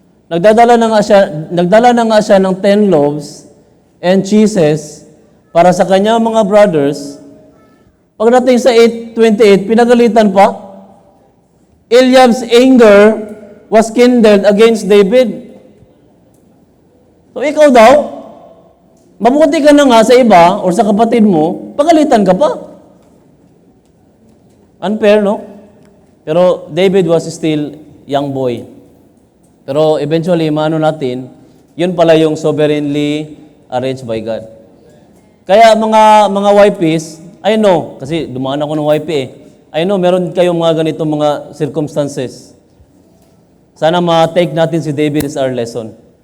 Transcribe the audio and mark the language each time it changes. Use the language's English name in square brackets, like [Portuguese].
[Filipino] Nagdala na nga siya ng 10 loaves and cheeses para sa kanya mga brothers. Pagdating sa 8:28, pinagalitan pa. [English] Eliab's anger was kindled against David. [Filipino] So ikaw daw, mabuti ka na nga sa iba or sa kapatid mo, pagalitan ka pa. [English] Unfair, no? Pero David was still young boy. [Filipino] Pero eventually, maano natin, yun pala yung [English] sovereignly arranged by God. [Filipino] Kaya mga YPs, [English] I know, [Filipino] kasi dumaan ako ng YP eh. [English] I know, [Filipino] meron kayong mga ganitong mga circumstances. Sana ma-take natin si David [English] as our lesson.